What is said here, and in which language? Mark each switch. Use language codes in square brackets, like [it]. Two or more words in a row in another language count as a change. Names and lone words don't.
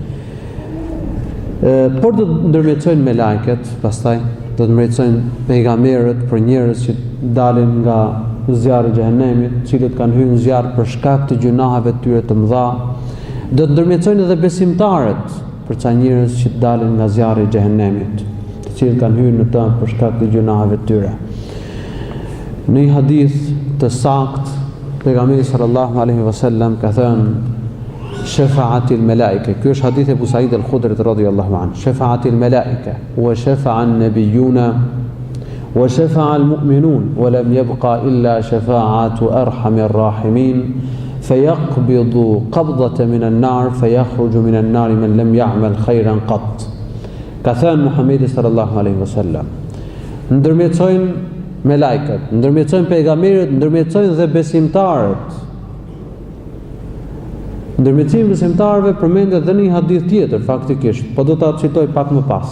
[sq] Por do të ndërmjetësojnë me lajket, pastaj do të ndërmjetësojnë pejgamberët për njerëz që dalin nga zjarri i xhehenemit, të cilët kanë hyrë në zjarr për shkak të gjunaheve të tyre të mëdha. Do të ndërmjetësojnë edhe besimtarët për ca njerëz që dalin nga zjarri i xhehenemit, të cilët kanë hyrë në të për shkak të gjunaheve të tyre. Në një hadith të sakt, pejgamberi [ar] صلى الله عليه وسلم [sq] ka thënë [ar] شفعت الملائكة. [sq] Ky është hadith e Abu Sa'id al-Khudri [ar] رضي الله عنه. شفعت الملائكة وشفع النبيون وشفع المؤمنون ولم يبق إلا شفاعة أرحم الراحمين فيقبض قبضة من النار فيخرج من النار من لم يعمل خيرا قط. [sq] Ka thënë Muhamedi [ar] صلى الله عليه وسلم, [sq] ndërmjetësojnë me lajkat, ndërmjetësojnë pejgamberët, ndërmjetësojnë dhe besimtarët. Ndërmjetësimi i besimtarëve përmendet edhe në një hadith tjetër faktikisht, po do ta citoj pak më pas.